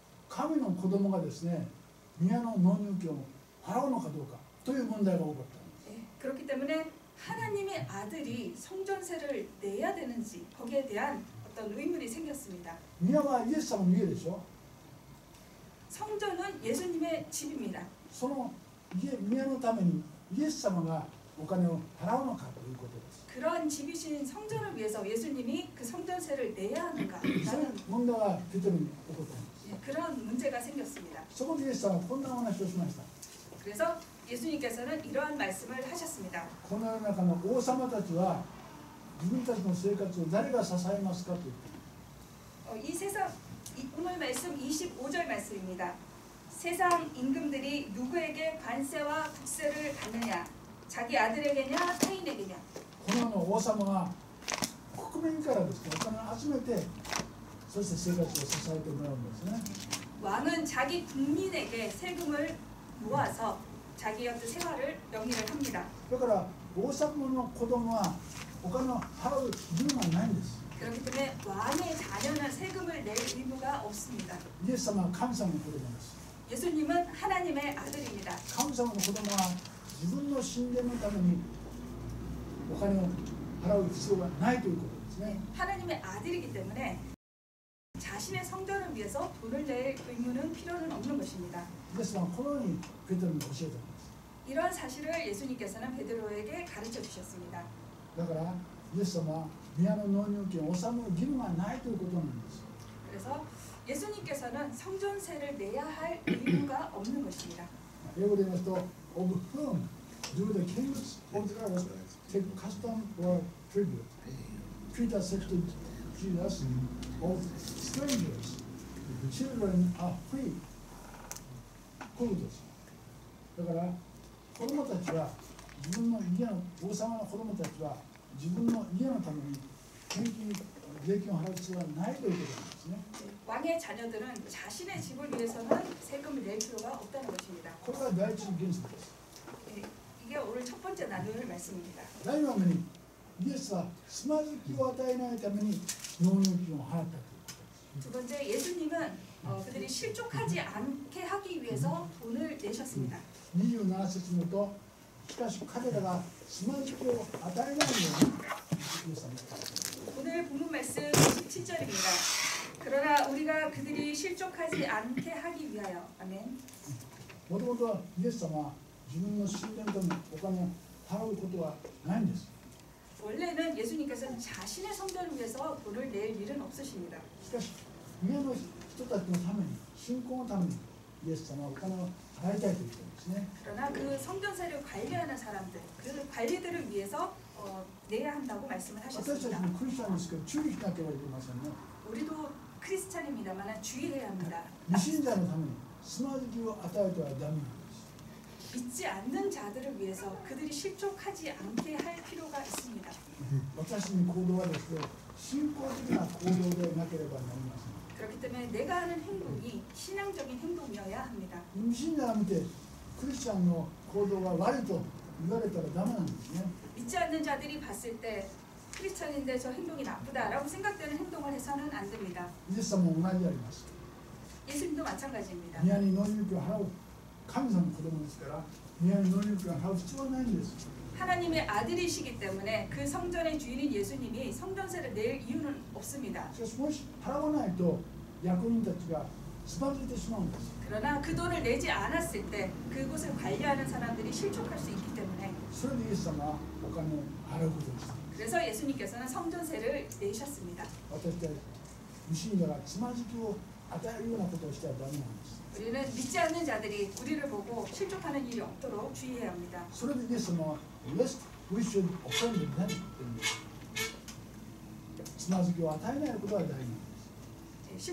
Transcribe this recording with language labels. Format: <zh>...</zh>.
<ja>神の子供がですね宮の納入金を払うのかどうかという問題が多かったんです。</ja> <ko>네, 그렇기 때문에 하나님의 아들이 성전세를 내야 되는지 거기에 대한 어떤 의문이 생겼습니다.</ko> <ja>宮はイエス様の家でしょ。</ja> <ko>성전은 예수님의 집입니다.</ko> <ja>その宮のためにイエス様がお金を払うのかということです。</ja> <ko>그러한 집이신 성전을 위해서 예수님이 그 성전세를 내야 하는가?</ko> <ja>そういう</ja> <ko>라는</ko> <ja>問題がペテロに起こったんです。</ja> <ko>그런 문제가 생겼습니다.</ko> <ja>そこでイエス様はこんなお話をしました。</ja> <ko>그래서 예수님께서는 이러한 말씀을 하셨습니다.</ko> <ja>この世の中の王様たちは自分たちの生活を誰が支えますかと言って</ja> <ko>이 세상 오늘 말씀 25절 말씀입니다. 세상 임금들이 누구에게 관세와 국세를 받느냐? 자기 아들에게냐 타인에게냐?</ko> <ja>この世の王様が国民からですねお金を集めてそして生活を支えてもらうんですね。</ja> <ko>왕은 자기 국민에게 세금을 모아서 자기 어떤 생활을 영위를 합니다.</ko> <ja>だから王様の子供はお金を払う義務がないんです。</ja> <ko>그렇기 때문에 왕의 자녀는 세금을 낼 의무가 없습니다.</ko> <ja>イエス様は神様の子供です。</ja> <ko>예수님은 하나님의 아들입니다.</ko> <ja>神様の子供は自分の神殿のためにお金を払う必要がないということですね。</ja> <ko>하나님의 아들이기 때문에 자신의 성전을 위해서 돈을 낼 의무는 필요는 없는 것입니다.</ko> <ja>イエス様はこのようにペテロに教えたんです。</ja> <ko>이런 사실을 예수님께서는 베드로에게 가르쳐 주셨습니다.</ko> <ja>だからイエス様は宮の納入金を納める義務がないということなんです。</ja> <ko>그래서 예수님께서는 성전세를 내야 할 의무가 없는 것입니다.</ko> <ja>英語で言いますと</ja> <en>of whom do the kings of the earth take custom or tribute? Peter said to Jesus, of strangers, the children are free.</en> <ja>こういうことです。だから子供たちは自分の家の王様の子供たちは自分の家のために税金を払う必要はないということなんですね。</ja> <ko>왕의 자녀들은 자신의 집을 위해서는 세금을 낼 필요가 없다는 것입니다.</ko> <ja>これが第一の原則です。</ja> <ko>이게 오늘 첫 번째 나눌 말씀입니다.</ko> <ja>第二番目にイエスはつまずきを与えないために納入金を払ったということです。</ja> <ko>두 번째 예수님은 그들이 실족하지 않게 하기 위해서 돈을 내셨습니다.</ko> <ja>27節によるとしかし彼らがつまずきを与えないようにイエス様は</ja> <ko>오늘 본문 말씀 17절입니다. 그러나 우리가 그들이 실족하지 않게 하기 위하여. 아멘.</ko> <ja>もともとはイエス様は自分の神殿とのお金を払うことはないんです。</ja> <ko>원래는 예수님께서는 자신의 성전을 위해서 돈을 낼 일은 없으십니다.</ko> <ja>しかし宮の人たちのために信仰のためにイエス様はお金を払いたいと言ってるんですね。</ja> <ko>그러나 그 성전세를 관리하는 사람들, 그 관리들을 위해서 내야 한다고 말씀을</ko> <ja>私たちもクリスチャンですけど注意しなければいけませんね。</ja> <ko>우리도 크리스찬입니다만 주의해야 합니다.</ko> <ja>未信者のためにつまずきを与えてはダメなんです。</ja> <ko>믿지 않는 자들을 위해서 그들이 실족하지 않게 할 필요가 있습니다.</ko> <ja>私の行動はですね、信仰的な行動でなければなりません。</ja> <ko>그렇기 때문에 내가 하는 행동이 신앙적인 행동이어야 합니다.</ko> <ja>未信者が見てクリスチャンの行動が悪いと言われたらダメなんですね。</ja> <ko>믿지 않는 자들이 봤을 때 크리스찬인데 저 행동이 나쁘다라고 생각되는 행동을 해서는 안 됩니다.</ko> <ja>イエス様も同じであります。</ja> <ko>예수님도 마찬가지입니다.</ko> <ja>宮に納入金を払う神様の子供ですから、宮に納入金を払う必要はないんです。</ja> <ko>하나님의 아들이시기 때문에 그 성전의 주인인 예수님이 성전세를 낼 이유는 없습니다.</ko> <ja>しかしもし払わないと役人たちがつまずいてしまうんです。</ja> <ko>그러나 그 돈을 내지 않았을 때 그곳을 관리하는 사람들이 실족할 수 있기 때문에</ko> <ja>それでイエス様はお金を払うことです。</ja> <ko>그래서 예수님께서는 성전세를 내셨습니다.</ko> <ja>私たち未信者がつまずきを与えるようなことをしてはダメなんです。</ja> <ko>우리는 믿지 않는 자들이 우리를 보고 실족하는 일이 없도록 주의해야 합니다.</ko> <ja>それでイエス様は</ja> <en>Lest we should offend them</en> <ja>って言うんです。つまずきを与えないことは大事なんです。</ja>